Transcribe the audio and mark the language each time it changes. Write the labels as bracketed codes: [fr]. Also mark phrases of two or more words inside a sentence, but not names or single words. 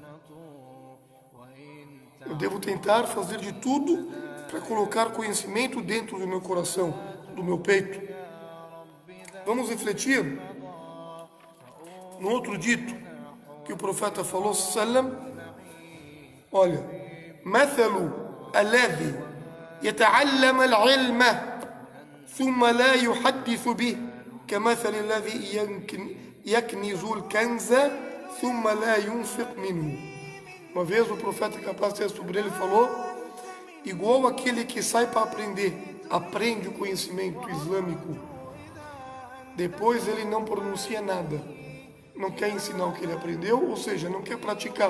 [pt] Eu devo tentar fazer de tudo para colocar conhecimento dentro do meu coração, do meu peito. Vamos refletir no outro dito que o profeta falou, sallam, olha, [ar] مثل الذي يتعلم العلم ثم لا يحدث به كمثل الذي يكنز الكنز ثم لا ينفق منه. [pt] Uma vez o profeta, capaz de ser sobre ele, falou, igual aquele que sai para aprender, aprende o conhecimento islâmico, depois ele não pronuncia nada, não quer ensinar o que ele aprendeu, ou seja, não quer praticar.